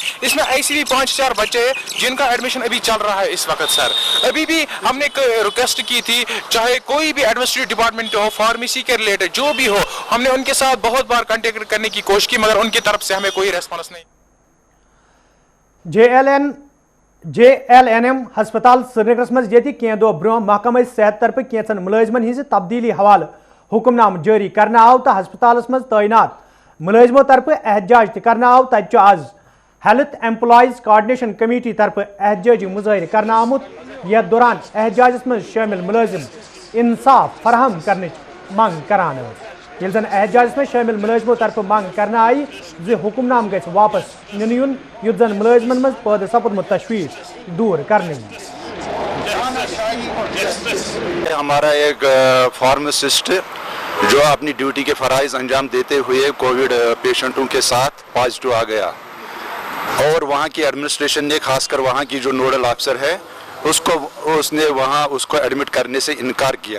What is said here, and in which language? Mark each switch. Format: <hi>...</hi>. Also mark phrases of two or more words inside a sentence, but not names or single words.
<ur>اس میں ایسے بھی 5-4 بچے جن کا ایڈمیشن ابھی چل رہا ہے اس وقت سر. ابھی بھی ہم نے ریکویسٹ کی تھی, چاہے کوئی بھی</ur> <en>administrative department</en> <ur>ہو, فارمیسی کے ریلیٹڈ جو بھی ہو, ہم نے ان کے ساتھ بہت بار کانٹیکٹ کرنے کی کوشش کی, مگر ان کی طرف سے ہمیں کوئی ریسپانس نہیں.</ur> <ks>JLNM ہسپتال سرینگرس مز یہ کی دہ برہ محکمہ صحت طرف کینچن ملازمن ہز تبدیلی حوالہ حکم نامہ جاری کرنا آو, تو ہسپتالس مز تعینات ملازموں طرف احتجاج کرنا آو. تت آز ہیلتھ ایمپلائیز کوآرڈینیشن کمیٹی طرف احتجاجی مظاہرہ کرنا آمت. یتھ دوران احتجاجس مز شامل ملازم انصاف فراہم کرنے منگ کران, یل زن احتجاجس میں شامل ملازموں طرف منگ کرنا آئی حکم نام گژھِ واپس نن یُن یُتھ زن ملازمن مز پٲدٕ سپدمت تشویش دور کرنے.</ks> <ur>ہمارا ایک فارماسسٹ جو اپنی ڈیوٹی کے فرائض انجام دیتے ہوئے کووڈ پیشنٹوں کے ساتھ پازیٹو آ گیا, اور وہاں کی ایڈمنسٹریشن نے, خاص کر وہاں کی جو</ur> <en>nodal officer</en> <ur>ہے, اس نے وہاں اس کو ایڈمٹ کرنے سے انکار کیا.</ur>